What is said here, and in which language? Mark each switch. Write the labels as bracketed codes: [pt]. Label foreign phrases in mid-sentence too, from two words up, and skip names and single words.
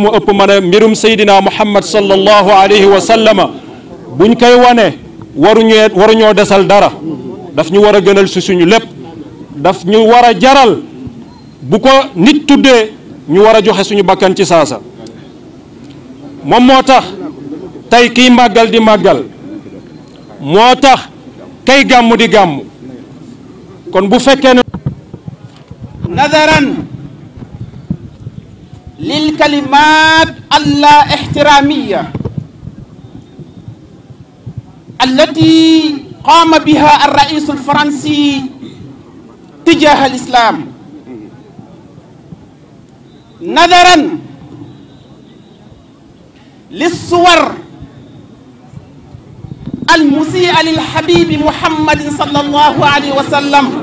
[wo] mu ëpp mën a mbirum Seydina Muhammad [ar] صلى الله عليه وسلم [wo] buñ koy wane waruñoo desal dara daf ñu war a gënal si suñu lépp daf ñu war a jaral bu ko nit tuddee ñu war a joxe suñu bakkan ci saasa moom moo tax tey kiy màggal di màggal moo tax kay gàmm di gàmm kon bu fekkee ne [ar] نظرا للكلمات اللا احترامية التي قام بها الرئيس الفرنسي تجاه الإسلام نظرا للصور المسيئة للحبيب محمد صلى الله عليه وسلم